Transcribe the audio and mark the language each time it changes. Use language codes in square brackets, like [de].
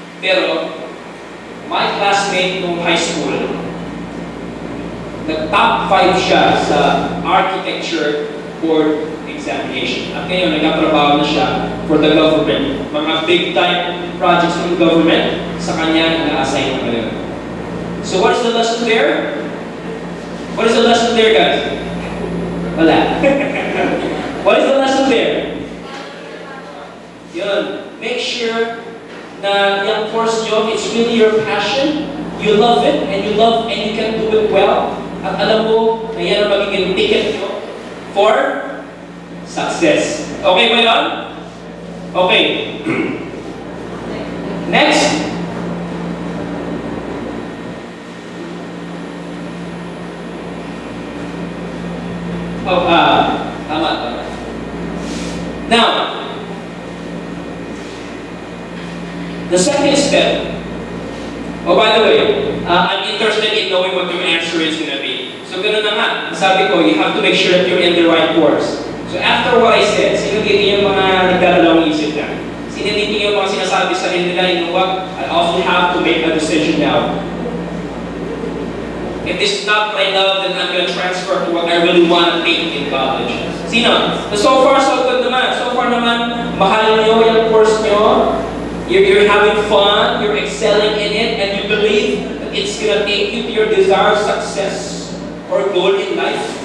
[tl] Pero, my classmate nung high school, nag-top 5 siya sa architecture board examination. At ngayon, nagkatrabaho na siya for the government. Mga big-time projects ng government, sa kanya na-assign na ngayon. [en] So what is the lesson there? What is the lesson there, guys? [tl] Wala. [en] What is the lesson there? Yun. Make sure [tl] na yung course nyo, [en] it's really your passion. You love it, and you can do it well. [tl] At alam mo na yan ang magiging ticket nyo [en] for success. [tl] Okay ba yun? Okay. [en] Next. Tama. Now, the second step. Oh, by the way, I'm interested in knowing what your answer is going to be. [tl] So, ganun na nga. [en] Sabi ko, you have to make sure that you're in the right course. [tl] So, after what I said, sino dito yung mga nagdadalawang isip na? Sino dito yung mga sinasabi sa nila, [en] you know what? I also have to make a decision now. If this is not what I love, then I'm going to transfer to what I really want to take in college. [tl] Sino? [en] So far, so good [tl] naman. So far naman, mahal nyo yung course nyo. [en] You're having fun, you're excelling in it, and you believe that it's going to take you to your desired success or goal in life.